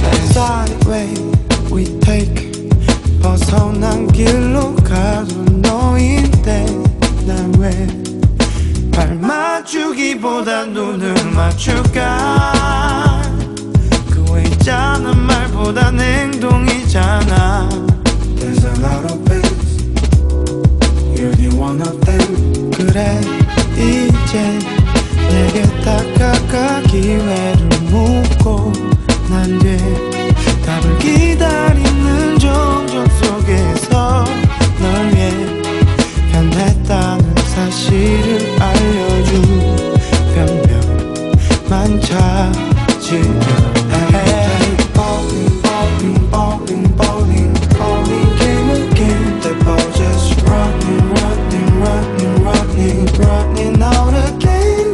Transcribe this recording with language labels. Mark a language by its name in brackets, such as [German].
[English] Side way we take [Korean] 벗어난 길로 가던 너인데 난 왜 발 맞추기보다 눈을 맞출까. 그 왜 있잖아 말보다 행동이잖아. [English] There's a lot of things, you're the one of them. [Korean] 그래 이제 내게 다가가 기회를 묻고 난 뒤에 답을 기다리는 정적 속에서 널 위해 변했다는 사실을 알려줄 변명만 찾으려 해. [English] Bowling, bowling, bowling, bowling, bowling game again. The ball just running, running, running, running, running out again.